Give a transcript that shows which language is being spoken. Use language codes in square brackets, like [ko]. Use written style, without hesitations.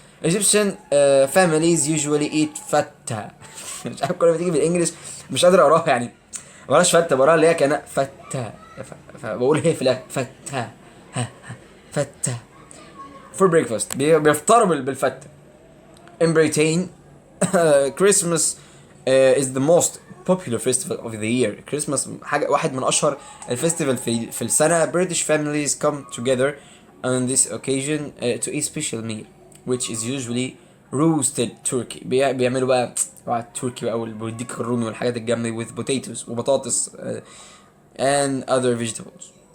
[en] Egyptian families usually eat فتة. [ar] مش عارف كل ما تيجي بالانجلش مش قادر اقراها يعني، بقراش فتة، بقراها اللي هي كأنها فتة، فبقول هي في الاخر فتة. [en] فتة for breakfast. [ar] بيفطروا بالفتة. [en] In Britain Christmas is the most popular festival of the year. [ar] Christmas حاجة واحد من أشهر الفيستيفال في السنة. [en] British families come together on this occasion to eat special meal which is usually roasted turkey. [ar] بيعملوا بقى التركي بقى والديك الرومي والحاجات الجامدة [en] with potatoes [ar] وبطاطس and other vegetables.